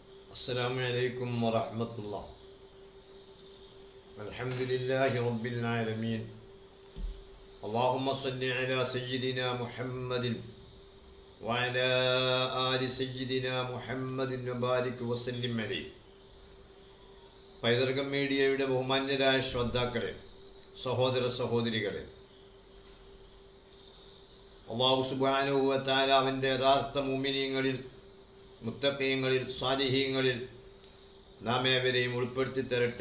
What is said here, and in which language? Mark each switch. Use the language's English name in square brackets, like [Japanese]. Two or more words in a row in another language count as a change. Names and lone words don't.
[Arabic] السلام عليكم ورحمة الله. الحمد لله رب العالمين. اللهم صل على سيدنا محمد وعلى آل سيدنا محمد وبارك وسلم عليه. [Malayalam] പൈതൃകം മീഡിയയുടെ ബഹുമാന്യരായ ശ്രോതാക്കളെ, സഹോദര സഹോദരികളെ, [Arabic] الله سبحانه وتعالى [Malayalam] അവൻ്റെ യഥാർത്ഥ മുഅ്മിനീങ്ങളിൽ, മുത്തഖീങ്ങളിൽ, സാലിഹീങ്ങളിൽ നാം ഏവരെയും ഉൾപ്പെടുത്തി തരട്ടെ.